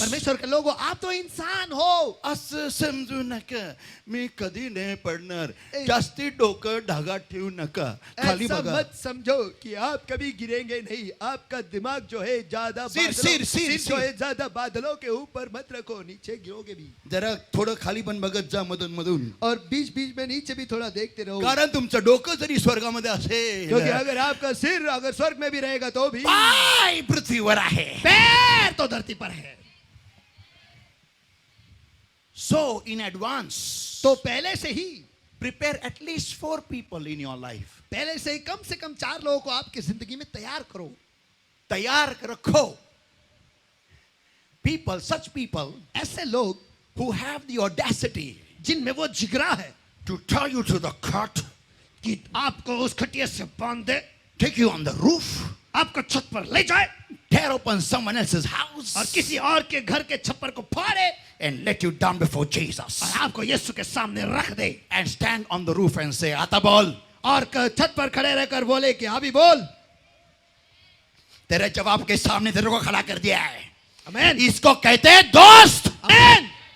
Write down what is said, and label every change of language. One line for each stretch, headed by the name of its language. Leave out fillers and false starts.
Hindi: परमेश्वर के लोगों, आप तो इंसान हो.
Marathi: असं समजू नका मी कधी नाही पडणार. जास्ती डोकं ढगात ठेवू नका. खाली
Hindi: ऐसा
Marathi: बघा.
Hindi: मत समझो कि आप कभी गिरेंगे नहीं. आपका दिमाग जो है ज्यादा सिर जो है ज्यादा बादलों के ऊपर मत रखो, नीचे गिरोगे भी.
Marathi: जरा थोडं खाली पण बघत जा मधून मधून.
Hindi: और बीच बीच में नीचे भी थोड़ा देखते रहो.
Marathi: कारण तुमचं डोकं जरी स्वर्गामध्ये असेल,
Hindi: क्योंकि अगर आपका सिर अगर स्वर्ग में भी रहेगा तो भी
Marathi: पाय पृथ्वीवर आहे.
Hindi: पैर तो धरती पर है.
English: so in advance
Hindi: तो पहले से ही
English: Prepare at least 4 people in your life.
Hindi: पहले से ही कम 4 लोगों को आपकी जिंदगी में तैयार करो. तैयार रखो.
English: people, such people
Hindi: ऐसे लोग
English: who have the audacity
Hindi: जिनमें वो जिगरा है
English: to tie you to the cart,
Hindi: कि आपको उस खटिया से बांध दे,
English: take you on the roof,
Hindi: आपको छत पर ले जाए
English: tear open someone else's house,
Hindi: और किसी और के घर के छप्पर को फाड़े
English: and let you down before Jesus.
Hindi: और आपको यीशु के सामने रख दे
English: And stand on the roof and say, Ata bol.
Hindi: और छत पर खड़े रहकर बोले कि अभी बोल. तेरे जवाब के सामने तेरे को खड़ा कर दिया है. आमीन. इसको कहते हैं दोस्त. आमीन.